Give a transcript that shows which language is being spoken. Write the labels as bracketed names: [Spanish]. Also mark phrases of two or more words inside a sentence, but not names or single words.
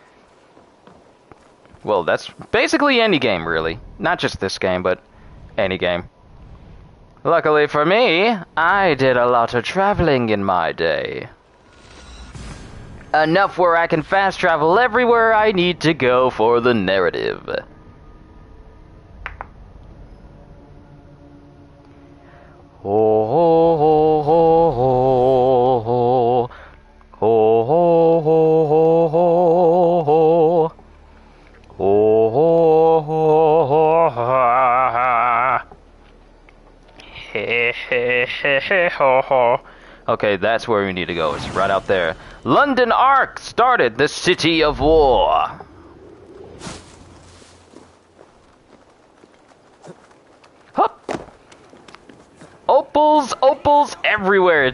[English] Well, that's basically any game, really. Not just this game, but any game. Luckily for me, I did a lot of traveling in my day. Enough where I can fast travel everywhere I need to go for the narrative. Ho ho ho ho ho ho ho ho ho ho ho. Oh, ho, ho, ho, ha. He, he, he, ho, ho. Okay, that's where we need to go. It's right out there. London Arc started the City of War. Hup. Opals, opals everywhere.